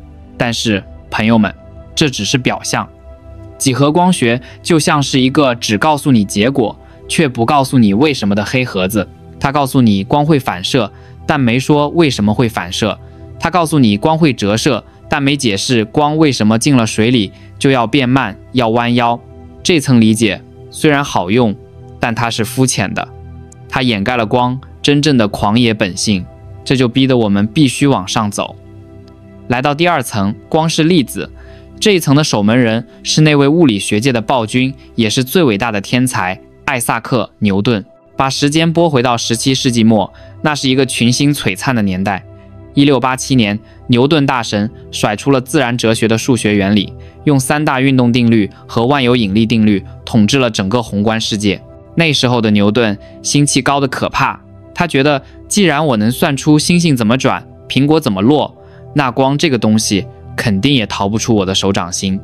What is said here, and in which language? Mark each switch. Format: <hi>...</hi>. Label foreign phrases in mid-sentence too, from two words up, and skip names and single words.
<zh>但是朋友們，這只是表象。幾何光學就像是一個只告訴你結果卻不告訴你為什麼的黑盒子。它告訴你光會反射，但沒說為什麼會反射。它告訴你光會折射，但沒解釋光為什麼進了水裡就要變慢，要彎腰。這層理解雖然好用，但它是膚淺的，它掩蓋了光真正的狂野本性。這就逼得我們必須往上走。來到第2層，光是粒子。這一層的守門人是那位物理學界的暴君，也是最偉大的天才艾薩克·牛頓。把時間撥回到17世紀末，那是一個群星璀璨的年代。1687年，牛頓大神甩出了自然哲學的數學原理，用3大運動定律和萬有引力定律統治了整個宏觀世界。那時候的牛頓心氣高得可怕，他覺得既然我能算出星星怎麼轉，蘋果怎麼落，那光這個東西肯定也逃不出我的手掌心。</zh>